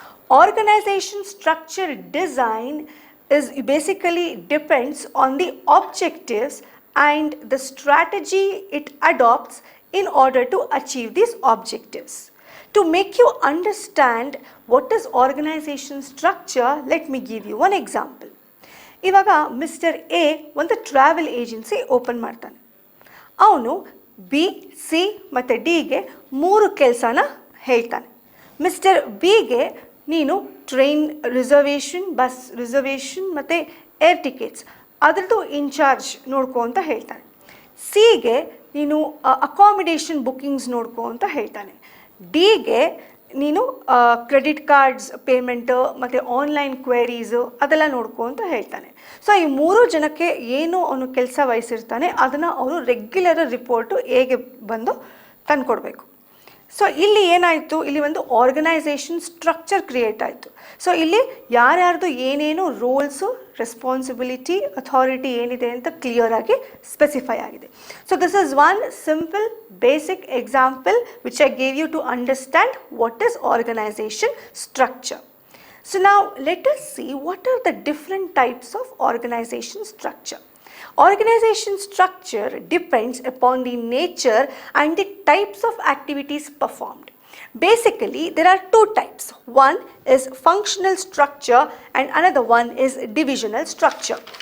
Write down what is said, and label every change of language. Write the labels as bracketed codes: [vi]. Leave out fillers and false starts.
[en] Organization structure design is basically depends on the objectives and the strategy it adopts in order to achieve these objectives. To make you understand what is organization structure, let me give you one example. [kn] ಇವಾಗ mister A ಒಂದು travel agency open ಮಾಡ್ತಾನೆ. ಅವನು B, C ಮತ್ತು ಡಿಗೆ 3 ಕೆಲಸನ ಹೇಳ್ತಾನೆ. Mister ಬಿಗೆ ನೀನು ಟ್ರೈನ್ ರಿಸರ್ವೇಷನ್, ಬಸ್ ರಿಸರ್ವೇಷನ್ ಮತ್ತು ಏರ್ ಟಿಕೆಟ್ಸ್ ಅದರದ್ದು ಇನ್ಚಾರ್ಜ್ ನೋಡ್ಕೋ ಅಂತ ಹೇಳ್ತಾನೆ. ಸಿಗೆ ನೀನು ಅಕಾಮಿಡೇಷನ್ ಬುಕ್ಕಿಂಗ್ಸ್ ನೋಡ್ಕೋ ಅಂತ ಹೇಳ್ತಾನೆ. ಡಿಗೆ ನೀನು ಕ್ರೆಡಿಟ್ ಕಾರ್ಡ್ಸ್ ಪೇಮೆಂಟು ಮತ್ತು ಆನ್ಲೈನ್ ಕ್ವೆರೀಸು ಅದೆಲ್ಲ ನೋಡ್ಕೋ ಅಂತ ಹೇಳ್ತಾನೆ. ಸೊ ಈ 3 ಜನಕ್ಕೆ ಏನು ಅವನು ಕೆಲಸ ವಹಿಸಿರ್ತಾನೆ ಅದನ್ನು ಅವರು ರೆಗ್ಯುಲರ್ ರಿಪೋರ್ಟು ಹೇಗೆ ಬಂದು ತಂದುಕೊಡ್ಬೇಕು. ಸೊ ಇಲ್ಲಿ ಏನಾಯಿತು, ಇಲ್ಲಿ ಒಂದು ಆರ್ಗನೈಸೇಷನ್ ಸ್ಟ್ರಕ್ಚರ್ ಕ್ರಿಯೇಟ್ ಆಯಿತು. ಸೊ ಇಲ್ಲಿ ಯಾರ್ಯಾರ್ದು ಏನೇನು ರೋಲ್ಸು, ರೆಸ್ಪಾನ್ಸಿಬಿಲಿಟಿ, ಅಥಾರಿಟಿ ಏನಿದೆ ಅಂತ ಕ್ಲಿಯರ್ ಆಗಿ ಸ್ಪೆಸಿಫೈ ಆಗಿದೆ. [en] So this is one simple basic example which I gave you to understand what is organisation structure. So now let us see what are the different types of organization structure. Organization structure depends upon the nature and the types of activities performed. Basically, there are 2 types. One is functional structure and another one is divisional structure.